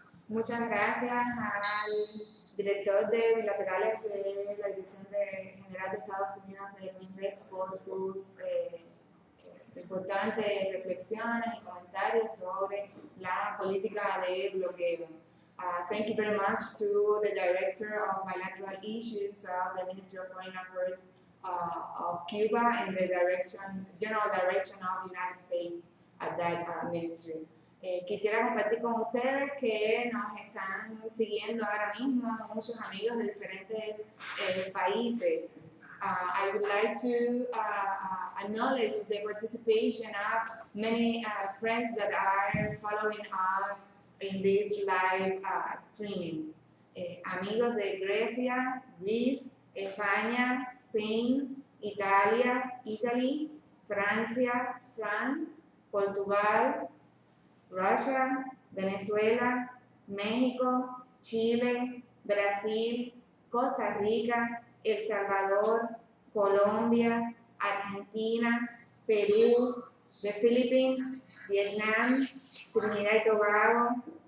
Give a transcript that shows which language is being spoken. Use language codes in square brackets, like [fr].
[es] Muchas gracias al director de bilaterales de la Dirección General de Estados Unidos del MINREX por sus importantes reflexiones y comentarios sobre la política de bloqueo. [en] Thank you very much to the Director of Bilateral Issues of the Ministry of Foreign Affairs of Cuba and the General Direction of the United States at that ministry. [es] Quisiera compartir con ustedes que nos están siguiendo ahora mismo muchos amigos de diferentes países. [en] I would like to acknowledge the participation of many friends that are following us in this live streaming. [es] Amigos de Grecia, Greece, España, Spain, Italy, Francia, France, Portugal, Russia, Venezuela, México, Chile, Brasil, Costa Rica, El Salvador, Colombia, Argentina, Perú, the Philippines, Vietnam, Trinidad y Tobago,